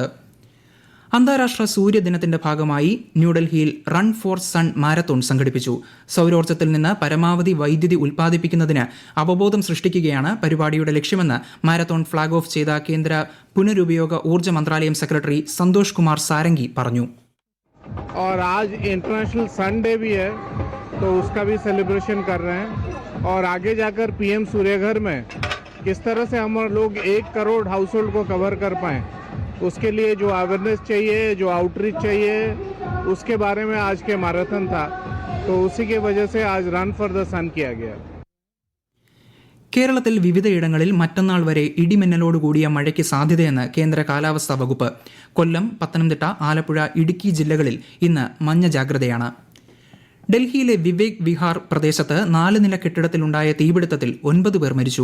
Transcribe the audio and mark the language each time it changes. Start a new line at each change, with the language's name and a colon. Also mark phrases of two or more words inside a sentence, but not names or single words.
Malayalam: അന്താരാഷ്ട്ര സൂര്യദിനത്തിന്റെ ഭാഗമായി ന്യൂഡൽഹിയിൽ റൺ ഫോർ സൺ മാരത്തോൺ സംഘടിപ്പിച്ചു. സൌരോർജ്ജത്തിൽ നിന്ന് പരമാവധി വൈദ്യുതി ഉൽപ്പാദിപ്പിക്കുന്നതിന് അവബോധം സൃഷ്ടിക്കുകയാണ് പരിപാടിയുടെ ലക്ഷ്യമെന്ന് മാരത്തോൺ
English: flag off
Malayalam: ചെയ്ത കേന്ദ്ര പുനരുപയോഗ ഊർജ്ജ മന്ത്രാലയം സെക്രട്ടറി സന്തോഷ് കുമാർ സാരംഗി പറഞ്ഞു.
Hindi: और आज इंटरनेशनल सन डे भी है, तो उसका भी सेलिब्रेशन कर रहे हैं. और आगे जाकर PM सूर्यघर में किस तरह से हम लोग 1 करोड़ हाउस होल्ड को कवर कर पाएं, उसके लिए जो अवेयरनेस चाहिए, जो आउटरीच चाहिए, उसके बारे में आज के मैराथन था. तो उसी की वजह से आज रन फॉर द सन किया गया.
Malayalam: കേരളത്തിൽ വിവിധയിടങ്ങളിൽ മറ്റന്നാൾ വരെ ഇടിമിന്നലോടുകൂടിയ മഴയ്ക്ക് സാധ്യതയെന്ന് കേന്ദ്ര കാലാവസ്ഥാ വകുപ്പ്. കൊല്ലം, പത്തനംതിട്ട, ആലപ്പുഴ, ഇടുക്കി ജില്ലകളിൽ ഇന്ന് മഞ്ഞ ജാഗ്രതയാണ്. ഡൽഹിയിലെ വിവേക് വിഹാർ പ്രദേശത്ത് 4 നില കെട്ടിടത്തിലുണ്ടായ തീപിടുത്തത്തിൽ 9 പേർ മരിച്ചു.